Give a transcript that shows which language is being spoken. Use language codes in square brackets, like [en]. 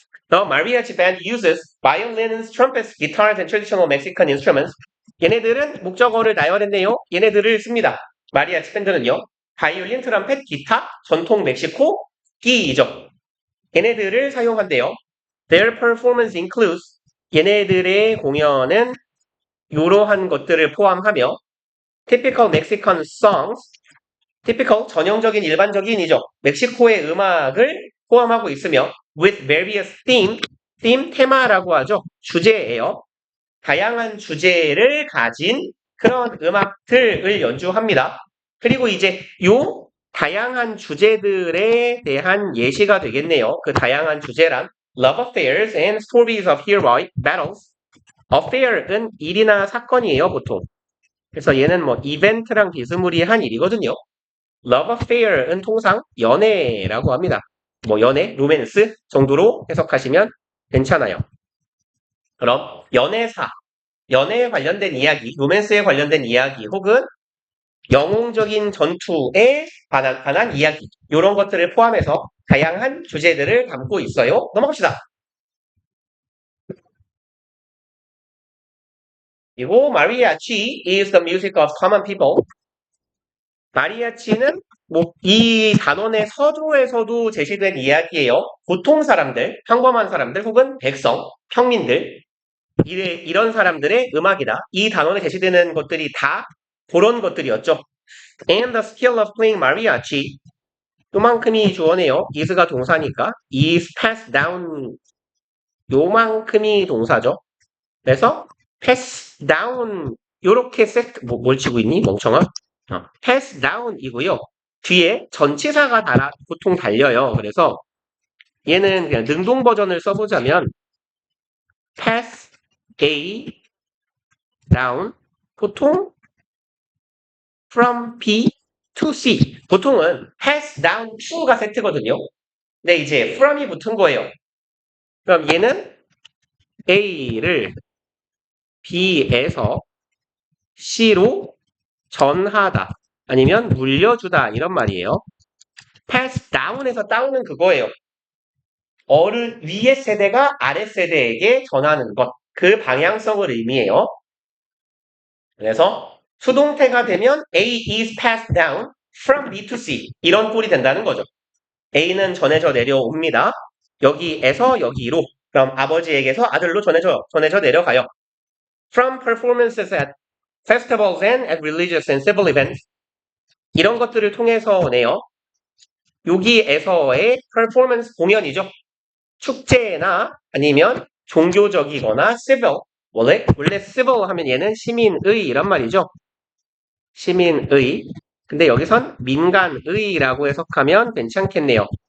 [en] The mariachi band uses violins, trumpets, guitars, and traditional Mexican instruments. [ko] 얘네들은 목적어를 나열했네요. 얘네들을 씁니다. 마리아치 밴드는요. 바이올린, 트럼펫, 기타, 전통 멕시코, 끼이죠. 얘네들을 사용한대요. [en] Their performance includes [ko] 얘네들의 공연은 이러한 것들을 포함하며 [en] typical Mexican songs, typical [ko] 전형적인 일반적인이죠. 멕시코의 음악을 포함하고 있으며 [en] with various theme [ko] 테마라고 하죠. 주제예요. 다양한 주제를 가진 그런 음악들을 연주합니다. 그리고 이제 요 다양한 주제들에 대한 예시가 되겠네요. 그 다양한 주제란 [en] love affairs and stories of heroic battles. [ko] affair은 일이나 사건이에요, 보통. 그래서 얘는 뭐 이벤트랑 비스무리한 일이거든요. love affair은 통상 연애라고 합니다. 뭐 연애, 로맨스 정도로 해석하시면 괜찮아요. 그럼 연애사, 연애에 관련된 이야기, 로맨스에 관련된 이야기 혹은 영웅적인 전투에 관한 이야기 이런 것들을 포함해서 다양한 주제들을 담고 있어요. 넘어갑시다. [en] 그리고 mariachi is the music of common people. [ko] 마리아치는 뭐 이 단원의 서조에서도 제시된 이야기예요. 보통 사람들, 평범한 사람들 혹은 백성, 평민들 이런 사람들의 음악이다. 이 단원에 제시되는 것들이 다 그런 것들이었죠. [en] And the skill of playing mariachi [ko] 요만큼이 주어네요. is가 동사니까 [en] is passed down [ko] 요만큼이 동사죠. 그래서 pass down 요렇게 뭘 치고 있니? 멍청아. pass down이고요. 뒤에 전치사가 보통 달려요. 그래서 얘는 그냥 능동 버전을 써보자면 pass A down 보통 from B to C 보통은 pass down to가 세트거든요. 근데 이제 from이 붙은 거예요. 그럼 얘는 A를 B에서 C로 전하다 아니면 물려주다 이런 말이에요. pass down에서 down은 그거예요. 위의 세대가 아래 세대에게 전하는 것. 그 방향성을 의미해요. 그래서 수동태가 되면 [en] A is passed down from B to C [ko] 이런 꼴이 된다는 거죠. A는 전해져 내려옵니다. 여기에서 여기로 그럼 아버지에게서 아들로 전해져 내려가요. [en] From performances at festivals and at religious and civil events [ko] 이런 것들을 통해서네요. 여기에서의 performance 공연이죠. 축제나 아니면 종교적이거나 civil 원래 civil 하면 얘는 시민의 이란 말이죠. 시민의 근데 여기선 민간의라고 해석하면 괜찮겠네요.